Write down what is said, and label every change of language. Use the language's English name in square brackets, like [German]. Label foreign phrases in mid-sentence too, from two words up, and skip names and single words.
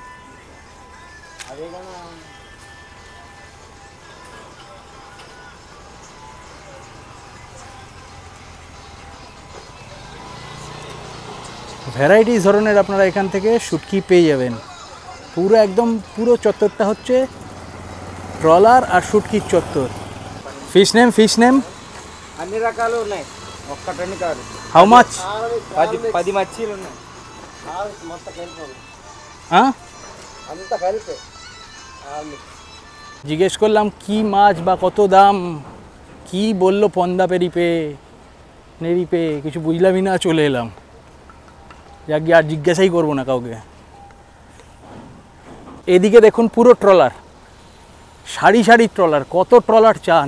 [Bangla] ভ্যারাইটিস ধরনের আপনারা এখান থেকে শুটকি পেয়ে যাবেন। পুরো একদম পুরো চত্বরটা হচ্ছে ট্রলার আর শুটকির চত্বর। [English] fish name [Telugu] అన్ని రకాలు ఉన్నాయి, ఒక్కటని కాదు. [English] how much? [Telugu] 10 మచ్చీలు ఉన్నాయి మొత్తం కలిపి, అంతా కలిపి। [Bangla] জিজ্ঞেস করলাম কি মাছ বা কত দাম, কি বললো পন্দা পেরিপে নেরিপে, কিছু বুঝলামই না, চলে এলাম। যাক আর জিজ্ঞাসাই করবো না কাউকে। এদিকে দেখুন পুরো ট্রলার, সারি সারি ট্রলার, কত ট্রলার চান।